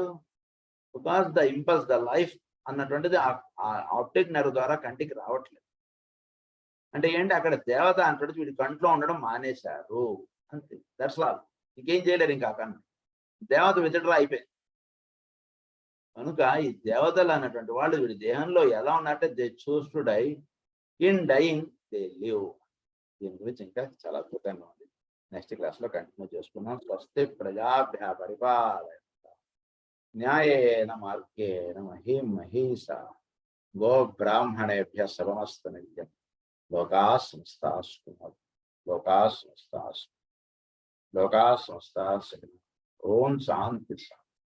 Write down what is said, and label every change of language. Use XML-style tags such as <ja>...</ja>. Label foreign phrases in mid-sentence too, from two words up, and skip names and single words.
<en>because the impulse, the life</en> <te>అన్నటువంటిది</te> <en>optic nerve</en> <te>ద్వారా కంటికి రావట్లేదు. అంటే ఏంటి? అక్కడ దేవత అంటే వీడి కంట్లో ఉండడం మానేశారు అంతే.</te> <en>that's all.</en> <te>ఇంకేం చేయలేరు ఇంకా కన్ను. దేవత విత్డ్రా అయిపోయింది. కనుక ఈ దేవతలు అన్నటువంటి వాళ్ళు వీడి దేహంలో ఎలా ఉన్నట్టే</te> <en>they choose to die, in dying they live.</en> <te>దీని గురించి ఇంకా చాలా అద్భుతంగా ఉంది.</te> <en>next class</en> <te>లో కంటిన్యూ చేసుకున్నాం.</te> <sa>స్వస్తి ప్రజాభ్య పరిపాలయంతాం న్యాయేన మార్గేణ మహీం మహీసా గో బ్రాహ్మణేభ్య శుభమస్తు నిత్యం. లోకా సమస్తాస్తు లోకా సమస్తాస్తు లోకా సమస్తాస్తు. ఓం శాంతి.</sa>